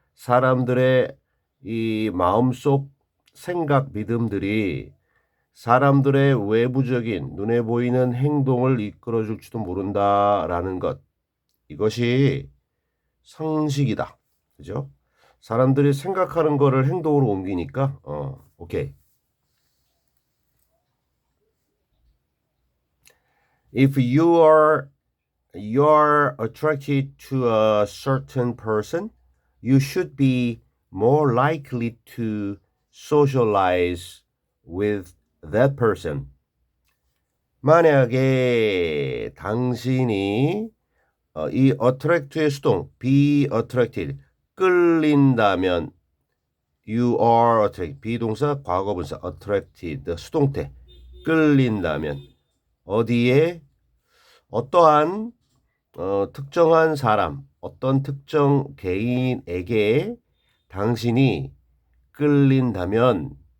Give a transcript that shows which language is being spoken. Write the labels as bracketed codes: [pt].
[ko] 사람들의 이 마음속 생각, 믿음들이 사람들의 외부적인 눈에 보이는 행동을 이끌어줄지도 모른다라는 것. 이것이 상식이다. 그죠? 사람들이 생각하는 거를 행동으로 옮기니까 오케이. [en] If you're attracted to a certain person, you should be more likely to socialize with that person. [ko] 만약에 당신이 이 attract의 수동 be attracted 끌린다면 [en] you are attracted [ko] 비동사 과거분사 attracted 수동태 끌린다면 어디에 어떠한 특정한 사람 어떤 특정 개인에게 당신이 끌린다면